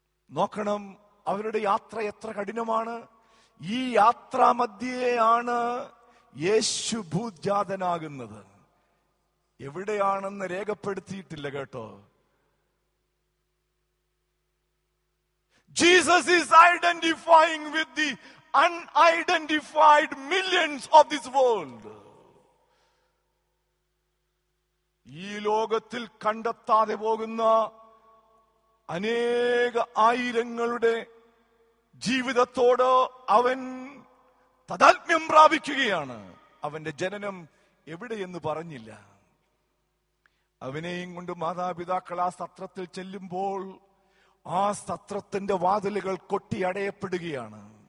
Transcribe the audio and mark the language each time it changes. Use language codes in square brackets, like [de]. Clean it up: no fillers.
[ml] നോക്കണം, അവരുടെ യാത്ര എത്ര കഠിനമാണ്. ഈ യാത്രാമധ്യേയാണ് യേശു ഭൂജാതനാകുന്നത്. എവിടെയാണെന്ന് രേഖപ്പെടുത്തിയിട്ടില്ല കേട്ടോ. [en] Jesus is identifying with the unidentified millions of this world. [ml] ഈ ലോകത്തിൽ കണ്ടെത്താതെ പോകുന്ന അനേക ആയിരങ്ങളുടെ ജീവിതത്തോട് അവൻ താദാത്മ്യം പ്രാപിക്കുകയാണ്. അവന്റെ ജനനം എവിടെയെന്ന് പറഞ്ഞില്ല. അവനെയും കൊണ്ട് മാതാപിതാക്കൾ ആ സത്രത്തിൽ ചെല്ലുമ്പോൾ ആ സത്രത്തിന്റെ വാതിലുകൾ കൊട്ടിയടയപ്പെടുകയാണ്.